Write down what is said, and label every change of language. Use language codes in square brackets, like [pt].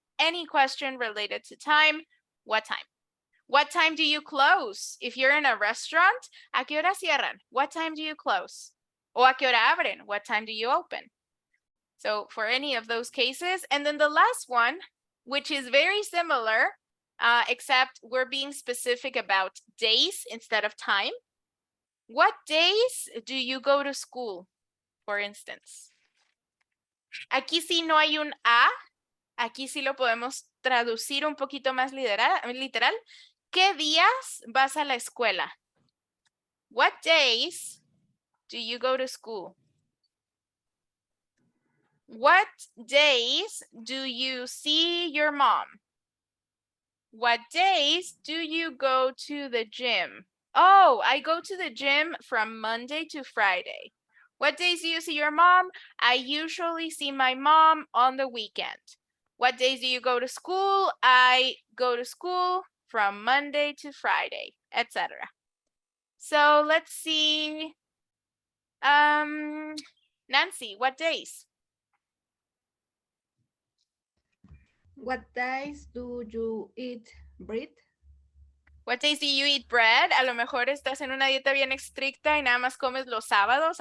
[en] Any question related to time, what time? What time do you close? If you're in a restaurant, [es] ¿a qué hora cierran? [en] What time do you close? [es] O ¿a qué hora abren? [en] What time do you open? So for any of those cases. And then the last one, which is very similar, except we're being specific about days instead of time. What days do you go to school, for instance? [es] Aquí sí no hay un a, aquí sí lo podemos traducir un poquito más literal. ¿Qué días vas a la escuela? [en] What days do you go to school? What days do you see your mom? What days do you go to the gym? Oh, I go to the gym from Monday to Friday. What days do you see your mom? I usually see my mom on the weekend. What days do you go to school? I go to school from Monday to Friday, etc. So let's see. Nancy, what days? What days do you eat bread? What days do you eat bread? [es] A lo mejor estás en una dieta bien estricta y nada más comes los sábados.